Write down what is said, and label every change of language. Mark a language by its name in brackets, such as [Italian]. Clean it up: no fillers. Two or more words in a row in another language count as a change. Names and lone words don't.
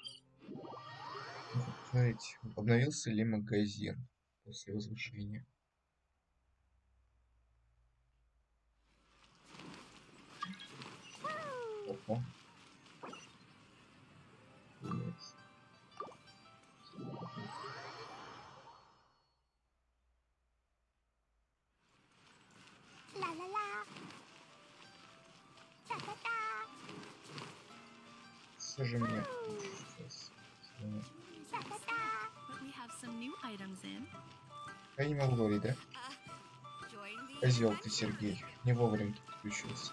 [Russian] Смотрите, обновился ли магазин после возвышения? Опа. [English] Yes. La-la-la. Ta-ta-ta. [Russian] Все же мне сейчас. Ta-ta-ta. [English] But we have some new items in. [Russian] Я не могу говорить, да? Козел ты, Сергей. Не вовремя подключился.